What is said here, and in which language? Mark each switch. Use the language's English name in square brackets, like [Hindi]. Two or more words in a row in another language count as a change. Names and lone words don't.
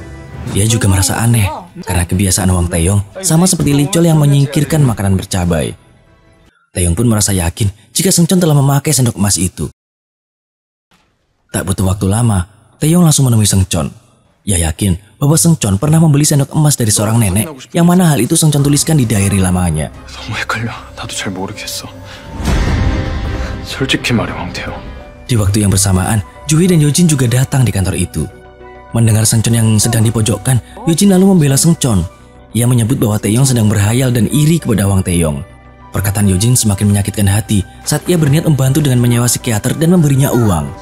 [Indonesian] Dia juga merasa aneh, karena kebiasaan Wang Taeyong sama seperti Licol yang menyingkirkan makanan bercabai. Taeyong pun merasa yakin jika Seoncheon telah memakai sendok emas itu. Tak butuh waktu lama, Taeyong langsung menemui Seoncheon. Ia yakin bahwa Seoncheon pernah membeli sendok emas dari seorang nenek, yang mana hal itu Seoncheon tuliskan di diary lamanya. [Korean] 너무 헷갈려. 나도 잘 모르겠어. 솔직히 말해, 왕태영. [Indonesian] Di waktu yang bersamaan, Juhe dan Yojin juga datang di kantor itu. Mendengar Seoncheon yang sedang dipojokkan, Yojin lalu membela Seoncheon. Ia menyebut bahwa Taeyong sedang berhayal dan iri kepada Wang Taeyong. Perkataan Yojin semakin menyakitkan hati saat ia berniat membantu dengan menyewa psikiater dan memberinya uang.